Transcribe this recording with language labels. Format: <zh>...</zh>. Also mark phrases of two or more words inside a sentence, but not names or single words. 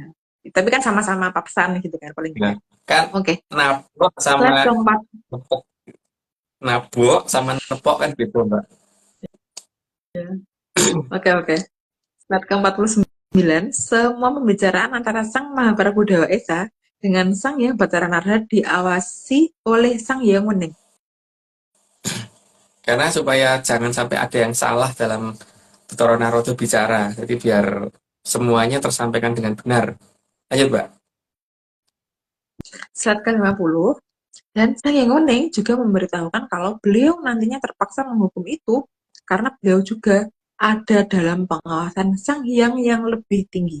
<id>Tapi kan sama-sama papasan gitu kan paling Ya. tidak. Kan Oke. nabrak sama Slide keempat. nepok, nabok sama nepok kan beda Mbak. Oke. Slide ke-49, semua pembicaraan antara Sang Mahaprabu Dewa Esa dengan Sang Hyang Batara Narada diawasi oleh Sang Hyang Wening. Karena supaya jangan sampai ada yang salah dalam Betara Narada bicara. Jadi biar semuanya tersampaikan dengan benar. Lanjut Mbak. Slide ke-50, dan Sang Hyang Wening juga memberitahukan kalau beliau nantinya terpaksa menghukum itu karena beliau juga ada dalam pengawasan Sang Hyang yang lebih tinggi.</id>